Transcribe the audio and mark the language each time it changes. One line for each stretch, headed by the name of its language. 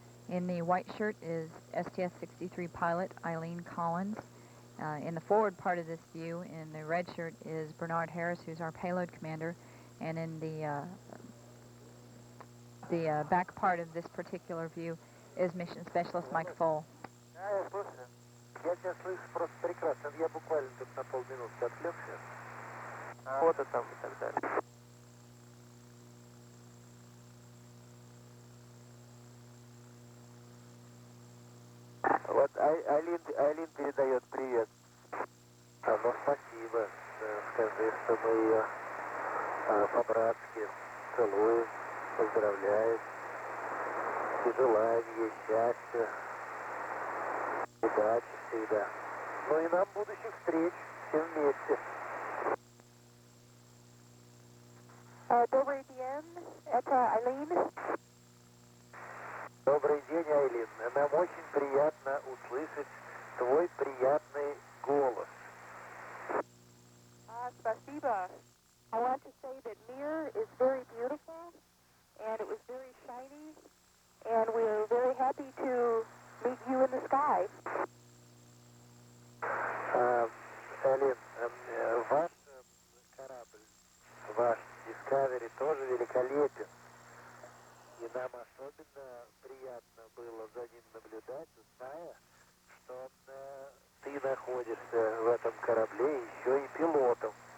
English: In the white shirt is STS-63 pilot Eileen Collins. In the forward part of this view, in the red shirt, is Bernard Harris, who's our payload commander, and in the back part of this particular view is mission specialist Mike Foll.
Russian: Я тебя слышу просто прекрасно. Я буквально тут на полминутки отвлекся. Фото там и так далее. Вот Айлин передает привет. Ну, спасибо. Скажи, что мы ее по-братски целуем, поздравляем и желаем ей счастья, удачи всегда. Ну и нам будущих встреч всем вместе. Добрый день, это Айлин. Добрый день, Айлин. Нам очень приятно услышать твой приятный голос. Спасибо.
English: I want to say that Mir is very beautiful, and it was very shiny, and we're very happy to meet you in the sky.
Russian: Айлин, ваш корабль, ваш Discovery тоже великолепен. И нам особенно приятно было за ним наблюдать, зная, что ты находишься в этом корабле еще и пилотом.